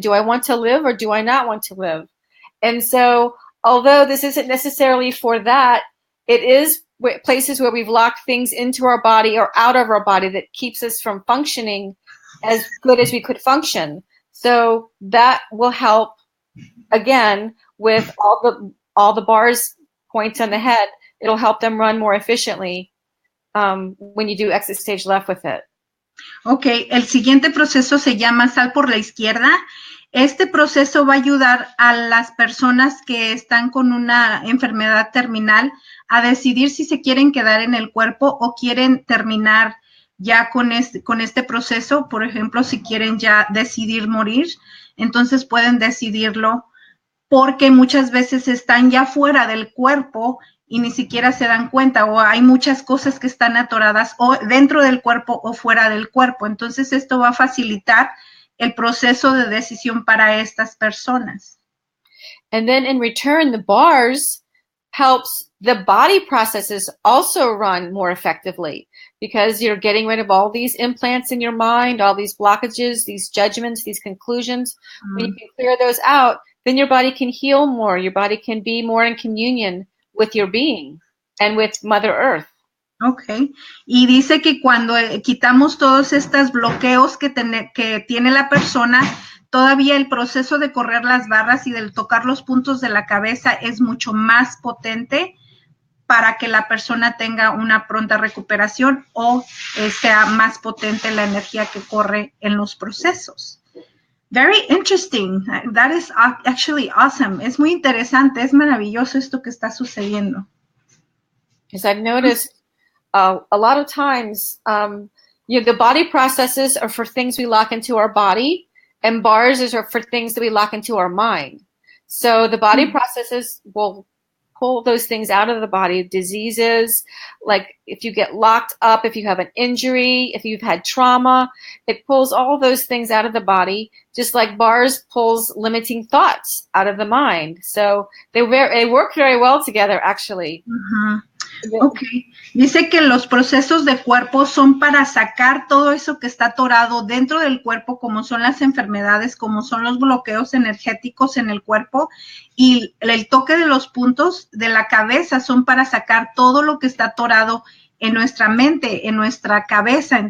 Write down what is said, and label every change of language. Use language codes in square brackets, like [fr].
[en] Do I want to live or do I not want to live? And so, although this isn't necessarily for that, it is places where we've locked things into our body or out of our body that keeps us from functioning as good as we could function. So that will help, again, with all the bars points on the head. It'll help them run more efficiently when you do exit stage left with it. [es] Ok, el siguiente proceso se llama sal por la izquierda. Este proceso va a ayudar a las personas que están con una enfermedad terminal a decidir si se quieren quedar en el cuerpo o quieren terminar ya con este proceso. Por ejemplo, si quieren ya decidir morir, entonces pueden decidirlo porque muchas veces están ya fuera del cuerpo y ni siquiera se dan cuenta, o hay muchas cosas que están atoradas o dentro del cuerpo o fuera del cuerpo. Entonces esto va a facilitar el proceso de decisión para estas personas. [en] And then in return, the bars helps the body processes also run more effectively, because you're getting rid of all these implants in your mind, all these blockages, these judgments, these conclusions. When you can clear those out, then your body can heal more. Your body can be more in communion with your being and with Mother Earth. Okay. [es] Y dice que cuando quitamos todos estos bloqueos que tiene la persona, todavía el proceso de correr las barras y de tocar los puntos de la cabeza es mucho más potente para que la persona tenga una pronta recuperación o sea más potente la energía que corre en los procesos. [en] Very interesting. That is actually awesome. [es] Es muy interesante, es maravilloso esto que está sucediendo. [en] Because I've noticed a lot of times, the body processes are for things we lock into our body, and bars are for things that we lock into our mind. So the body processes will pull those things out of the body, diseases, like if you get locked up, if you have an injury, if you've had trauma, it pulls all those things out of the body, just like bars pulls limiting thoughts out of the mind. So they work very well together, actually. Uh-huh. [es] Ok, dice que los procesos de cuerpo son para sacar todo eso que está atorado dentro del cuerpo, como son las enfermedades, como son los bloqueos energéticos en el cuerpo, y el toque de los puntos de la cabeza son para sacar todo lo que está atorado en nuestra mente, en nuestra cabeza.